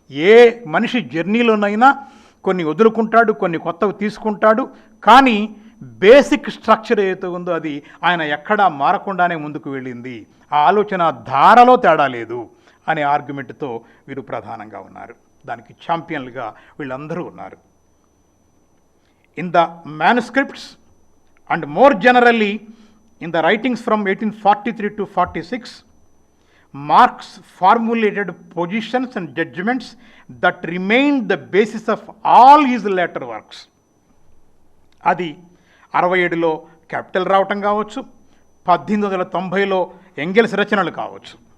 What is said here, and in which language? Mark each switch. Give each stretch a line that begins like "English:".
Telugu: ఏ మనిషి జర్నీలోనైనా కొన్ని వదులుకుంటాడు, కొన్ని కొత్తవి తీసుకుంటాడు, కానీ బేసిక్ స్ట్రక్చర్ ఏదైతే ఉందో అది ఆయన ఎక్కడా మారకుండానే ముందుకు వెళ్ళింది. ఆ ఆలోచన ధారలో తేడా లేదు అనే ఆర్గ్యుమెంట్తో వీరు ప్రధానంగా ఉన్నారు. దానికి ఛాంపియన్లుగా వీళ్ళందరూ ఉన్నారు.
English: In the manuscripts and more generally in the writings from 1843 to 46, Marx formulated positions and judgments that remained the basis of all his later works.
Telugu: అది 67లో క్యాపిటల్ రావటం కావచ్చు, 1890లో ఎంగెల్స్ రచనలు కావచ్చు.